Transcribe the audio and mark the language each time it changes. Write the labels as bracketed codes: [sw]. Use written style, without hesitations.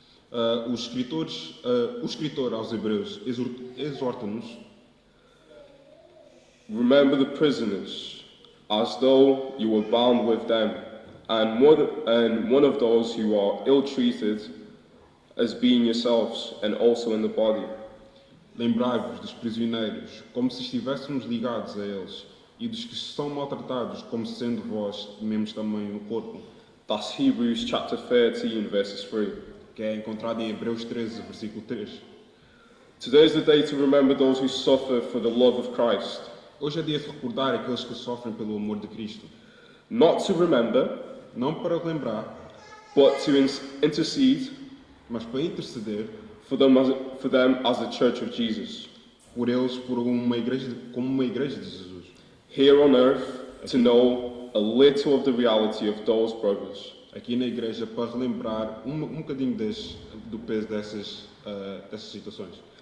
[pt] O escritor aos Hebreus exorta-nos. [en] Remember the prisoners, as though you were bound with them, and one of those who are ill-treated, as being yourselves, and also in the body. [pt] Lembrai-vos dos prisioneiros, como se estivéssemos ligados a eles, e dos que são maltratados, como sendo vós mesmos também no corpo. [en] That's Hebrews chapter 13, verses 3. [pt] Que é encontrado em Hebreus 13, versículo 3. [en] Today is the day to remember those who suffer for the love of Christ. [pt] Hoje é dia de recordar aqueles que sofrem pelo amor de Cristo. [en] Not to remember, [pt] não para lembrar, [en] but to intercede, [pt] mas para interceder [en] for them as the Church of Jesus. [pt] Por eles, como uma igreja de Jesus. [en] Here on earth, to know a little of the reality of those brothers. [pt] Aqui na igreja para relembrar um bocadinho do peso dessas situações.